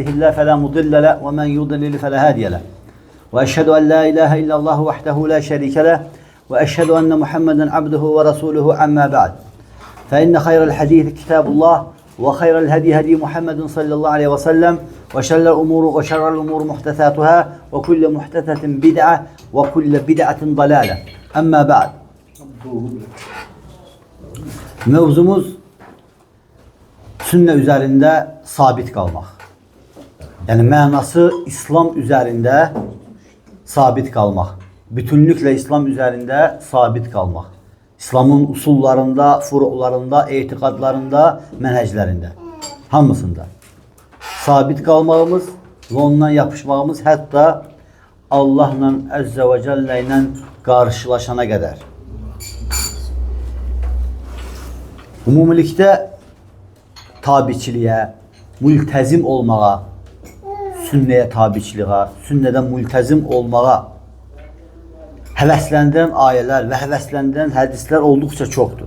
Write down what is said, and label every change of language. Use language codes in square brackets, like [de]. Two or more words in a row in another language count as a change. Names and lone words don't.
[ar] الله فلا مضل له ومن يضلل فلا هادي له وأشهد أن لا إله إلا الله وحده لا شريك له وأشهد أن محمدا عبده ورسوله أما بعد فإن خير الحديث كتاب الله وخير الهدي هدي محمد صلى الله عليه وسلم وشر الأمور محدثاتها وكل محدثة بدعة وكل بدعة ضلالة أما بعد. [tr] Mevzumuz sünne üzerinde sabit kalmak. Yani manası İslam üzerinde sabit kalmak. Bütünlükle İslam üzerinde sabit kalmak. İslam'ın usullarında, furu'larında, etikadlarında, menheclerinde. [az] Hamısında. [tr] Sabit kalmağımız ve ondan yapışmağımız hatta Allah'la [ar] عز وجل [tr] ile karşılaşana kadar. [az] Umumilikdə tabiçiliyə, mültəzim olmağa, sünnəyə tabiçiliyə, sünnədən mültəzim olmağa həvəsləndirən ayələr və həvəsləndirən hədislər olduqca çoxdur.